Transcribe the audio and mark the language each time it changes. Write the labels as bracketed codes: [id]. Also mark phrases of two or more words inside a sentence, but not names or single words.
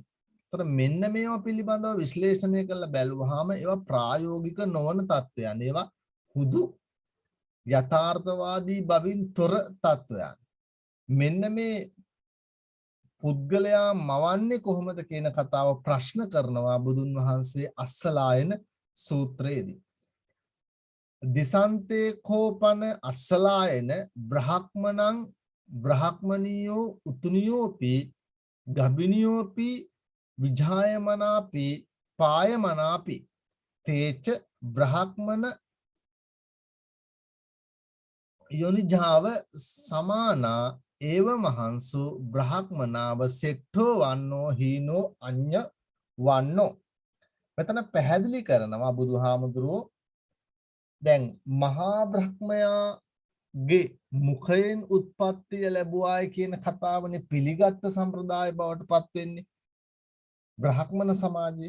[si] එතකොට මෙන්න මේවා පිළිබඳව විශ්ලේෂණය කරලා බැලුවාම ඒවා ප්‍රායෝගික නොවන තත්ත්වයන්. ඒවා හුදු යථාර්ථවාදී බවින් තොර තත්ත්වයන්. මෙන්න මේ පුද්ගලයා මවන්නේ කොහොමද කියන කතාව ප්‍රශ්න කරනවා බුදුන් වහන්සේ අස්සලායන සූත්‍රයේදී. [pi] දිසන්තේ කෝපන අස්සලායන බ්‍රහ්මණං බ්‍රහ්මනියෝ උතුනියෝපි ගබිනියෝපි විජායමනාපි පායමනාපි තේච බ්‍රහ්මන යොනිජාව සමානා ඒව මහන්සු බ්‍රහ්මනාව සෙට්ඨෝ වන්නෝ හීනෝ අඤ්ඤ වන්නෝ. [si] මෙතන පැහැදිලි කරනවා බුදුහාමුදුරුවෝ දැන් මහා බ්‍රහ්මයාගේ මුඛයෙන් උත්පත්තිය ලැබුවායි කියන කතාවනේ පිළිගත් සම්ප්‍රදාය බවට පත් වෙන්නේ බ්‍රහ්මන සමාජයේ.